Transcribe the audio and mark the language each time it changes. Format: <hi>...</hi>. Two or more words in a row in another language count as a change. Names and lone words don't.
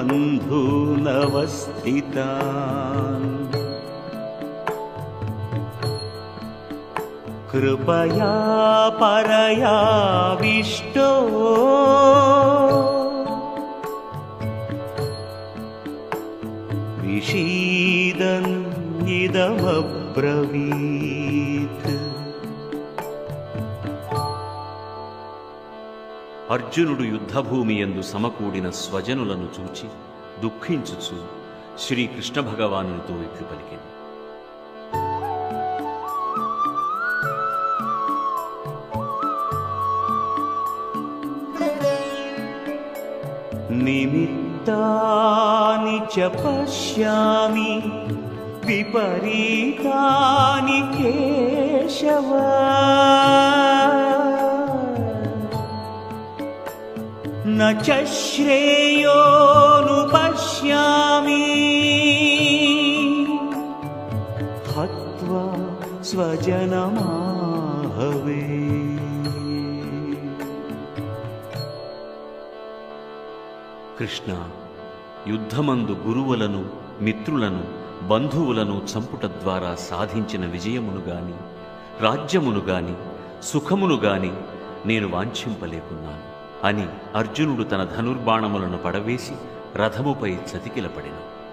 <sa>बन्धूनवस्थितान् कृपया परयाविष्टो विषीदन् इदमब्रवीत्.</sa> <te>అర్జునుడు యుద్ధభూమి యందు సమకూడిన స్వజనులను చూచి దుఃఖించుచు శ్రీకృష్ణ భగవానునితో ఇట్లు పలికెను.</te> <sa>నిమిత్తాని చ పశ్యామి విపరీతాని కేశవ न च श्रेयोनुपश्यामि हत्वा स्वजनमाहवे.</sa> <te>కృష్ణ, యుద్ధమందు గురువులను, మిత్రులను, బంధువులను చంపుట ద్వారా సాధించిన విజయమును గాని, రాజ్యమును గాని, సుఖమును గాని నేను వాంఛింపలేకున్నాను అని అర్జునుడు తన ధనుర్బాణములను పడవేసి రథముపై చతికిలపడెను.</te>